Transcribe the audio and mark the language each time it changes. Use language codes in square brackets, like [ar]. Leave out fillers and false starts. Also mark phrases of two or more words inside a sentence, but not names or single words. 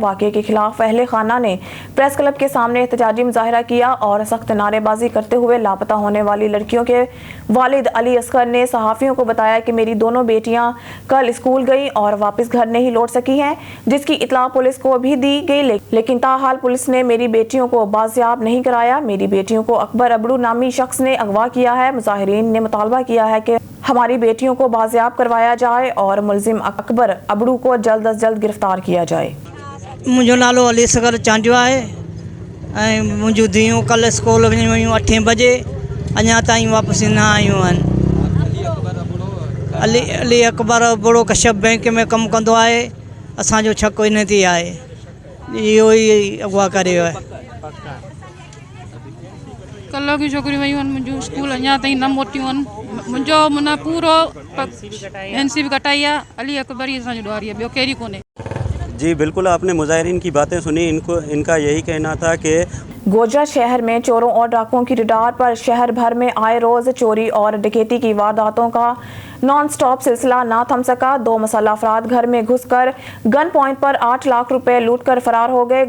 [ur] وقوعے کے خلاف اہلِ خانہ نے پریس کلب کے سامنے احتجاجی مظاہرہ کیا اور سخت نعرے بازی کرتے ہوئے لاپتہ ہونے والی لڑکیوں کے والد علی اصغر نے صحافیوں کو بتایا کہ میری دونوں بیٹیاں کل اسکول گئیں اور واپس گھر نہیں لوٹ سکی ہیں، جس کی اطلاع پولیس کو بھی دی گئی، لیکن تاحال پولیس نے میری بیٹیوں کو بازیاب نہیں کرایا. میری بیٹیوں کو اکبر ابڑو نامی شخص نے اغوا کیا ہے۔ مظاہرین نے مطالبہ کیا ہے کہ ہماری بیٹیوں کو بازیاب کروایا جائے اور ملزم اکبر ابڑو کو جلد از جلد گرفتار کیا جائے. [sd] मुझो नालो अली असगर चांडियो है। मुझू धीअ कल स्कूल वयूं 8 बजे अञा ताईं वापसी न आयूं आहिनि। अली अकबर बड़ो कश्यप बैंक में कम कंदो आहे। असांजो शक इन ते आहे, इहो ई अगवा करे वियो आहे। कल्ह की छोकिरियूं वयूं आहिनि मुंहिंजूं स्कूल अञा ताईं न मोटियूं आहिनि। मुंहिंजो माना पूरो NC बि कटाई आहे। अली अकबर ई असांजो ॾुआरी आहे, ॿियो केरी कोन्हे। [ur] جی بالکل، آپ نے مظاہرین کی باتیں سنی. ان کا یہی کہنا تھا کہ گوجرہ شہر میں چوروں اور ڈاکوؤں کی ریڈار پر شہر بھر میں آئے روز چوری اور ڈکیتی کی وارداتوں کا [en] non stop [ur] سلسلہ نہ تھم سکا. 2 مسلح افراد گھر میں گھس کر [en] gun point [ur] پر 8 لاکھ روپے لوٹ کر فرار ہو گئے.